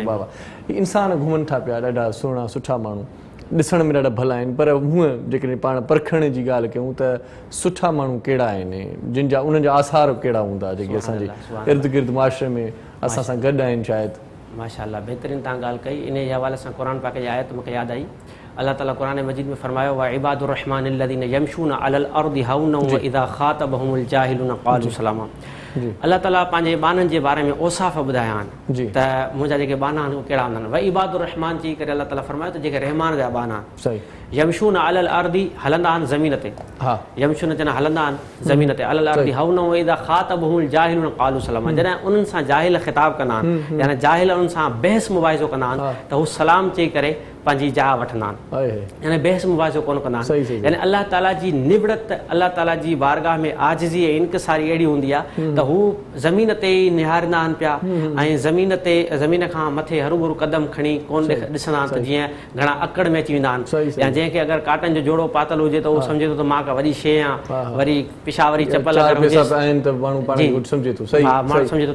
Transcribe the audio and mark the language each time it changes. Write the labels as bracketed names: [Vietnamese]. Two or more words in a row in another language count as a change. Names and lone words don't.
[Sindhi] बाबा इंसान घुमनि था पिया ॾाढा सुहिणा सुठा माण्हू ॾिसण में ॾाढा भला आहिनि पर हूअं जेकॾहिं पाण परखण जी ॻाल्हि कयूं त सुठा माण्हू कहिड़ा आहिनि जिन जा उन्हनि जा आसार कहिड़ा हूंदा जेके असांजे इर्द गिर्द मुआशरे में असां सां गॾु आहिनि शायदि माशाअल्लाह बहितरीनु तव्हां ॻाल्हि कई इन जे हवाले सां क़ुर पाक जी आयत मूंखे यादि आई अल्लाह ताला क़ुर मजीद में फरमायो [Arabic] وعباد الرحمن الذين يمشون على الأرض هونا وإذا خاطبهم الجاهلون قالوا سلاما [Sindhi] अल्लाह ताला पंहिंजे बाननि जे बारे में औसाफ़ ॿुधाया आहिनि त मुंहिंजा जेके बाना आहिनि उहे कहिड़ा हूंदा आहिनि। [Arabic] وعباد الرحمن [Sindhi] चई करे अल्लाह ताला फरमायो त जेके रहमान जा बाना आहिनि [Arabic] يمشون على الأرض [Sindhi] हलंदा आहिनि ज़मीन ते, यमशून चवंदा हलंदा आहिनि ज़मीन ते, [Arabic] على الأرض هونا وإذا خاطبهم الجاهلون قالوا سلاما, [Sindhi] जॾहिं उन्हनि सां जाहिल ख़िताब कंदा आहिनि यानी जाहिल उन्हनि सां बहस मुबाहिज़ो कंदा आहिनि त हू सलाम चई करे पंहिंजी जाइ वठंदा आहिनि, यानी बहस मुबाहिज़ो कोन कंदा आहिनि। यानी अल्लाह ताला जी निबड़त, अल्लाह ताला जी बारगाह में आजिज़ी ऐं इनकिसारी अहिड़ी हूंदी आहे त हू ज़मीन ते ई निहारींदा आहिनि पिया ऐं ज़मीन खां मथे हरूभरू कदम खणी कोन ॾिसंदा आहिनि त जीअं घणा अकड़ में अची वेंदा आहिनि, या जंहिंखे अगरि काटन जो जोड़ो पातल हुजे त उहो सम्झे थो त मां का वॾी शइ आहे, वरी पिशावरी चपल माण्हू सम्झे थो।